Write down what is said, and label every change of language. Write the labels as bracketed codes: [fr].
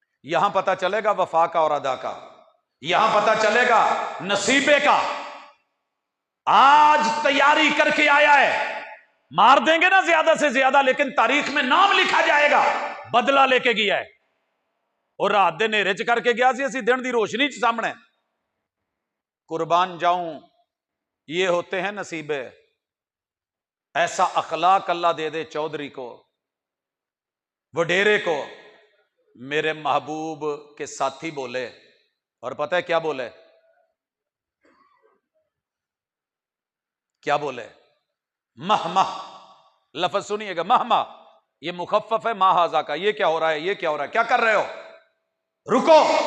[ur] یہاں پتہ چلے گا وفا کا اور ادا کا، یہاں پتہ چلے گا نصیبے کا. آج تیاری کر کے آیا ہے، مار دیں گے نا زیادہ سے زیادہ، لیکن تاریخ میں نام لکھا جائے گا بدلہ لے کے گیا ہے. [pa] اور رات دے نیرے چ کر کے گیا سی، اسی دن دی روشنی چ سامنے. [ur] قربان جاؤں یہ ہوتے ہیں نصیبے. ایسا اخلاق اللہ دے دے چودھری کو، وڈیرے کو. میرے محبوب کے ساتھی بولے، اور پتہ ہے کیا بولے؟ کیا بولے؟ مہما. لفظ سنیے گا، مہما یہ مخفف ہے ماہازا کا. یہ کیا ہو رہا ہے؟ یہ کیا ہو رہا ہے؟ کیا کر رہے ہو؟ رکو.